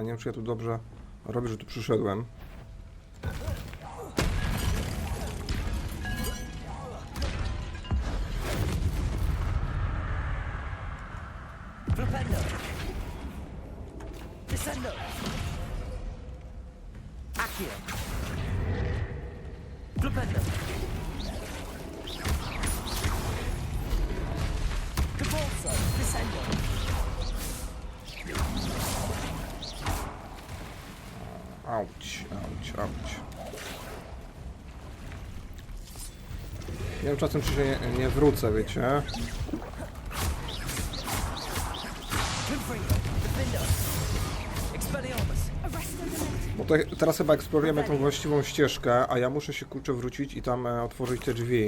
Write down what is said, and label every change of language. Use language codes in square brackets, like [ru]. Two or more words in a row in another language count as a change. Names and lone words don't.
[pl] Nie wiem, czy ja tu dobrze robię, że tu przyszedłem. Flipendo. Descendo. Accio. Flipendo. Depulso. Descendo. Auć, auć, auć. Nie wiem czasem, czy się nie wrócę, wiecie. Bo to, teraz chyba eksplorujemy tą właściwą ścieżkę, a ja muszę się kurczę wrócić i tam otworzyć te drzwi.